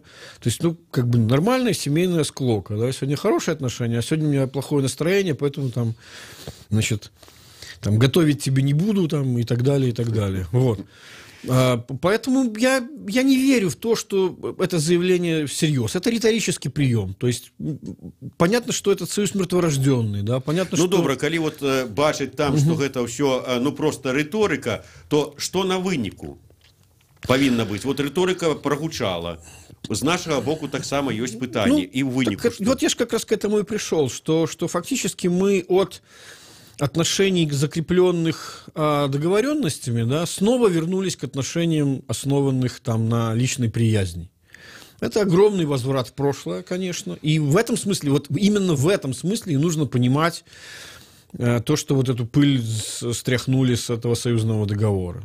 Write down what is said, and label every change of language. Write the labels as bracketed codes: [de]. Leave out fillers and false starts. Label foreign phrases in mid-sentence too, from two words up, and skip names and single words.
[ru] То есть, ну, как бы нормальная семейная склока, да, сегодня хорошие отношения, а сегодня у меня плохое настроение, поэтому там, значит, там, готовить тебе не буду, там, и так далее, и так далее. Вот. Поэтому я не верю в то, что это заявление всерьез. Это риторический прием. То есть, понятно, что этот союз мертворожденный, да? Понятно, ну, что... [be] добра, калі вот бачыць там, что гэта ўсё, ну, просто рыторыка, то что на выніку павінна быць? Вот рыторыка прогучала. С нашего боку таксама есть пытанне. Ну, и в выніку. [ru] Вот я же как раз к этому и пришел, что фактически мы от отношений, закрепленных договоренностями, да, снова вернулись к отношениям, основанных там на личной приязни. Это огромный возврат в прошлое, конечно. И в этом смысле, вот именно в этом смысле и нужно понимать то, что вот эту пыль стряхнули с этого союзного договора.